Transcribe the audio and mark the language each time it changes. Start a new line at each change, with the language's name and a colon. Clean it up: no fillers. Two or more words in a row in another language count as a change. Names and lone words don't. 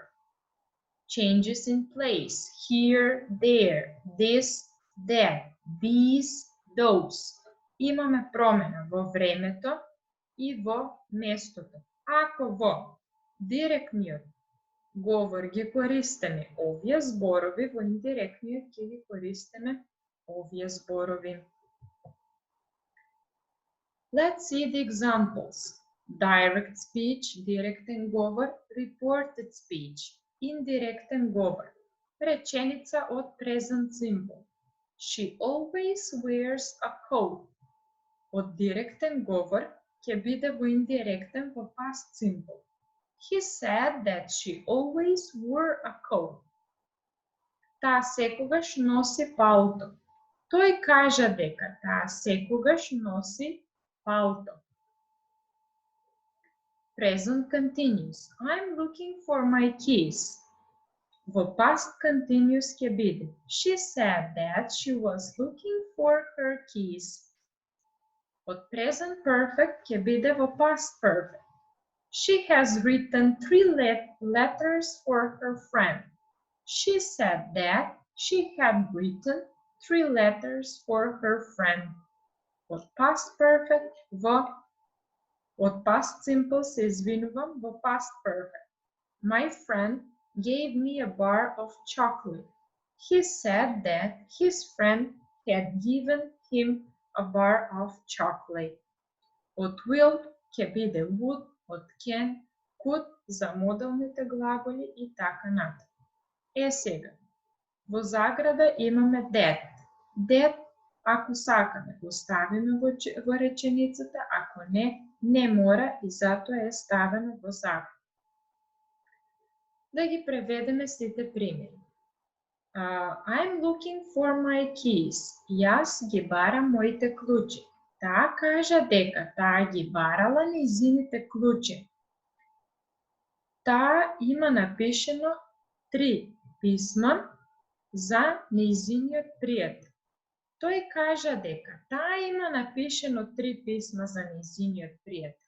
English: Changes in place. Here, there. This, that. These, those.
Macedonian: Имаме промена во времето и во местото. Ако во директниот говор ги користиме овие зборови, во индиректниот ќе ги користиме овие зборови.
English: Let's see the examples. Direct speech,
Macedonian: директен говор,
English: reported speech,
Macedonian: индиректен говор. Реченица од
English: present simple. She always wears a coat.
Macedonian: Од директен говор ќе биде во индиректен во
English: past simple. He said that she always wore a coat.
Macedonian: Таа секогаш носи палто. Тој кажа дека таа секогаш носи палто.
English: Present continuous. I'm looking for my keys. Во past continuous
Macedonian: ќе биде.
English: She said that she was looking for her keys.
Macedonian: Од
English: present perfect
Macedonian: ќе биде во
English: past perfect. She has written 3 letters for her friend. She said that she had written 3 letters for her friend.
Macedonian: Од
English: past perfect
Macedonian: од
English: past simple
Macedonian: се извинувам во
English: past perfect. My friend gave me a bar of chocolate. He said that his friend had given him a bar of chocolate.
Macedonian: Од will ќе биде would, од
English: can, could
Macedonian: за модалните глаголи и така натаму. Сега, во заграда имаме that. That, ако сакаме, го ставиме во реченицата, ако не, не мора и затоа е ставено во заграда. Да ги преведеме сите примери.
English: I'm looking for my keys.
Macedonian: Јас ги барам моите клучи. Таа кажа дека таа ги барала нејзините клучи. Таа има напишено 3 писма за нејзиниот пријател. Тој кажа дека таа има напишено 3 писма за нејзиниот пријател.